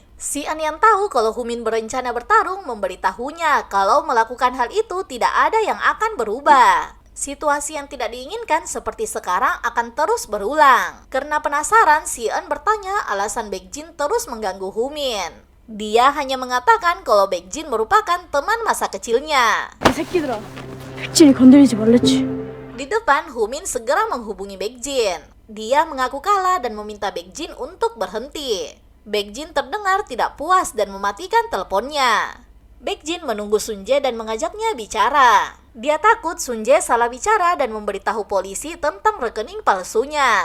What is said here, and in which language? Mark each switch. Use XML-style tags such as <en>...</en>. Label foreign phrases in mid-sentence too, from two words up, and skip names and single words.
<id>Si-eun yang tahu kalau Humin berencana bertarung memberitahunya kalau melakukan hal itu tidak ada yang akan berubah. Situasi yang tidak diinginkan seperti sekarang akan terus berulang. Karena penasaran, Si-eun bertanya alasan Baekjin terus mengganggu Humin. Dia hanya mengatakan kalau Baekjin merupakan teman masa kecilnya.</id> <ko>이 새끼들아, 백진이 건드리지 말랬지.</ko> <id>Di depan, Humin segera menghubungi Baekjin. Dia mengaku kalah dan meminta Baekjin untuk berhenti. Baekjin terdengar tidak puas dan mematikan teleponnya. Baekjin menunggu Sun-jae dan mengajaknya bicara. Dia takut Sun-jae salah bicara dan memberitahu polisi tentang rekening palsunya.</id>